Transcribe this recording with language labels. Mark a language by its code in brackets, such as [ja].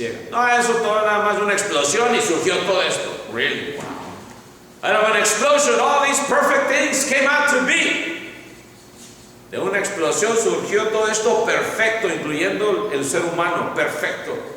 [es] No, eso todo nada más una explosión y surgió todo esto. [en] Really? Wow. Out of an explosion, all these perfect things came out to be. [es] De una explosión surgió todo esto perfecto, incluyendo el ser humano, perfecto.